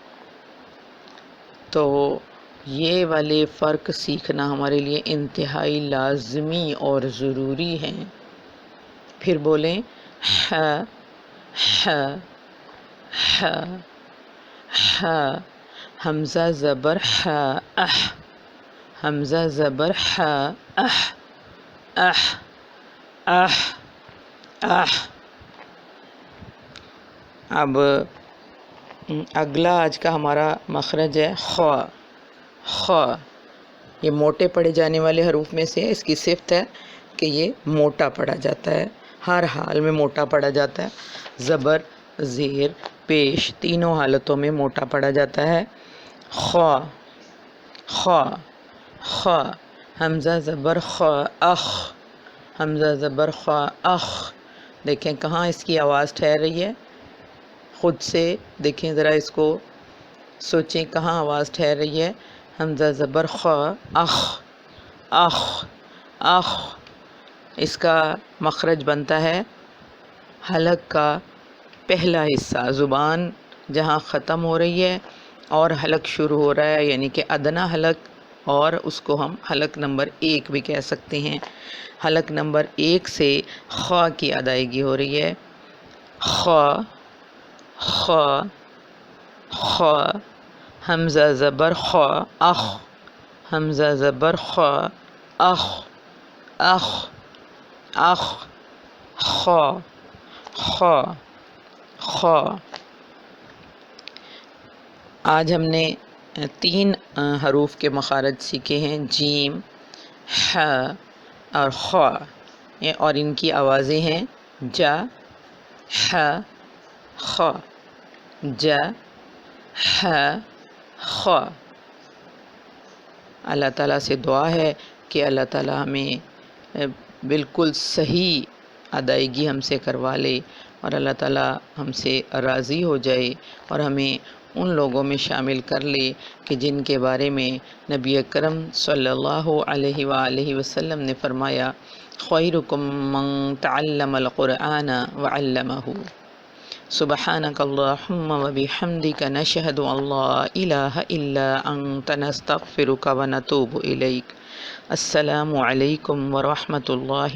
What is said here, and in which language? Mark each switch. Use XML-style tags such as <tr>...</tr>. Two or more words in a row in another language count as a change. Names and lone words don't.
<ur>تو یہ والے فرق سیکھنا ہمارے لیے انتہائی لازمی اور ضروری ہے۔ پھر بولیں ح ح ح ح، حمزہ زبر ح اح، حمزہ زبر ح اح اح اح اح۔ اب اگلا آج کا ہمارا مخرج ہے خ خ، یہ موٹے پڑھے جانے والے حروف میں سے اس کی صفت ہے کہ یہ موٹا پڑھا جاتا ہے، ہر حال میں موٹا پڑھا جاتا ہے، زبر زیر پیش تینوں حالتوں میں موٹا پڑھا جاتا ہے۔ خ خ خ، حمزہ زبر خ اخ، حمزہ زبر خ اخ، دیکھیں کہاں اس کی آواز ٹھہر رہی ہے، خود سے دیکھیں ذرا، اس کو سوچیں کہاں آواز ٹھہر رہی ہے۔ حمزہ زبر خ، اخ اخ اخ، اس کا مخرج بنتا ہے حلق کا پہلا حصہ، زبان جہاں ختم ہو رہی ہے اور حلق شروع ہو رہا ہے، یعنی کہ ادنا حلق، اور اس کو ہم حلق نمبر 1 بھی کہہ سکتے ہیں۔ حلق نمبر 1 سے خ کی ادائیگی ہو رہی ہے، خ خ خ، حمزہ زبر خ، اخ، حمزہ زبر خ، اخ اخ اخ، خ خ خ۔ آج ہم نے 3 حروف کے مخارج سیکھے ہیں، جیم، ح اور خ، اور ان کی آوازیں ہیں ج، ح، خ، ج، ح، خ۔ اللہ تعالیٰ سے دعا ہے کہ اللہ تعالیٰ ہمیں بالکل صحیح ادائیگی ہم سے کروا لے، اور اللہ تعالیٰ ہم سے راضی ہو جائے اور ہمیں ان لوگوں میں شامل کر لے کہ جن کے بارے میں نبی اکرم</ur> <ar>صلی اللہ علیہ وآلہ وسلم</ar> <ur>نے فرمایا،</ur> <ar>خیرکم من تعلم القرآن وعلمہ۔ سبحانک اللہم وبحمدک، نشہد ان لا الہ الا انت، نستغفرک ونتوب الیک۔ السلام علیکم ورحمۃ اللہ۔</ar>